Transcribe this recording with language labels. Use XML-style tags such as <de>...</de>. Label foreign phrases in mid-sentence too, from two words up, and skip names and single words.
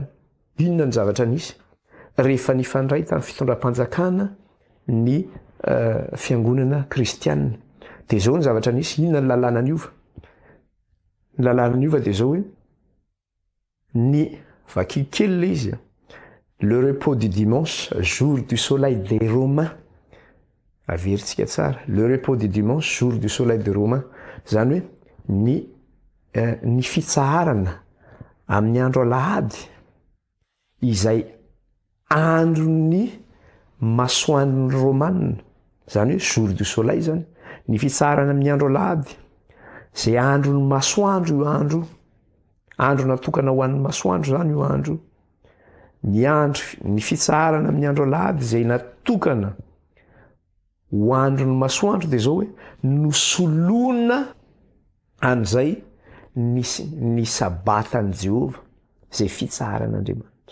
<mg>Inona ny zavatra nisy? Rehefa nifandray tamin'ny fitondram-panjakana ny fiangonana kristianina, dia zao ny zavatra nisy. Inona ny lalàna niova? Ny lalàna niova dia zao hoe ny vaky kely le izy,</mg> <fr>le repos du dimanche, jour du soleil des Romains.</fr> <mg>Averintsika tsara,</mg> <fr>le repos du dimanche, jour du soleil des Romains,</fr> <mg>zany hoe ny fitsaharana amin'ny andro alahady izay andron'ny masoandro romanina, zany hoe</mg> <fr>jour du soleil</fr> <mg>zany, ny fitsaharana amin'ny andro alahady, zay andron'ny masoandro io andro, andro natokana ho an'ny masoandro zany io andro, ny fitsaharana amin'ny andro alahady zay natokana ho andro ny masoandro dia zao hoe nosoloana an'izay ny sabatany Jehova zay fitsaharan'Andriamanitra.</mg>